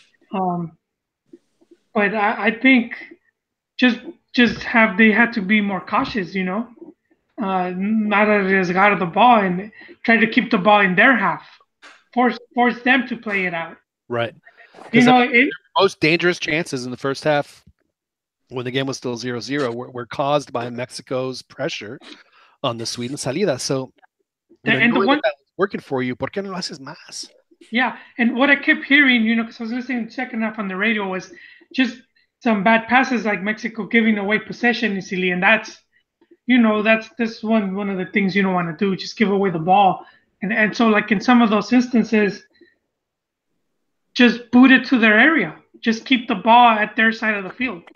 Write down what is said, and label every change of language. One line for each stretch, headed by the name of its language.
English: But I think just they had to be more cautious, not arriesgar the ball and try to keep the ball in their half. Force them to play it out. Right. The most dangerous chances in the first half when the game was still 0-0 were caused by Mexico's pressure on the Sweden salida. So, and the knowing one, that was working for you,
Spanish: ¿por qué no lo haces más?
English: yeah, and what I kept hearing, because I was listening to second half on the radio, was just some bad passes, like Mexico giving away possession easily, and that's that's one of the things you don't want to do, just give away the ball, and so like in some of those instances, just boot it to their area, just keep the ball at their side of the field.